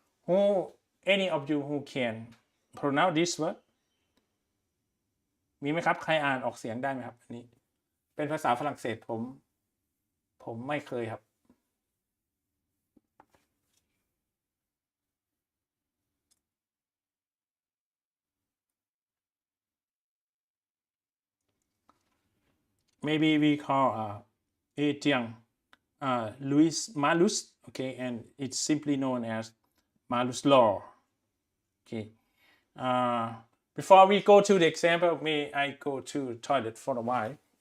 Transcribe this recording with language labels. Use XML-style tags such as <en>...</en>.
<en>Who, any of you who can pronounce this word?</en> <th>มีไหมครับใครอ่านออกเสียงได้ไหมครับอันนี้เป็นภาษาฝรั่งเศสผมไม่เคยครับ</th> <en>Maybe we call Etiang Louis Malus, okay, and it's simply known as Malus Law. Okay. Before we go to the example, may I go to the toilet for a while?</en>